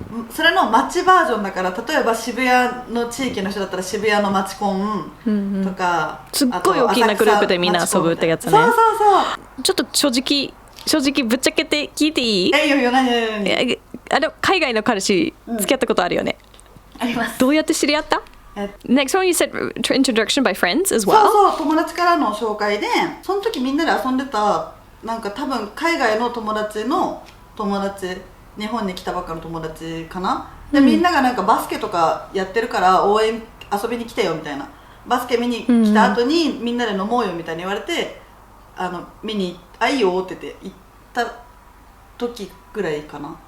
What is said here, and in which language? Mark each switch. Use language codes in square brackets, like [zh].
[ja] それのマッチバージョンだから、例えば渋谷の地域の人だったら渋谷のマチコンとか、すっごい大きなグループでみんな遊ぶってやつね。そうちょっと正直ぶっちゃけて聞いていい？いいよ何海外の彼氏付き合ったことあるよね。あります。どうやって知り合った？ [en] Next one you said introduction by friends as well? [ja] そう友達からの紹介で、その時みんなで遊んでた、なんか多分海外の友達の友達、日本に来たばっかの友達かな。で、みんながなんかバスケとかやってるから応援遊びに来てよみたいな、バスケ見に来た後にみんなで飲もうよみたいに言われて、見にいいよって言って行った時ぐらいかな。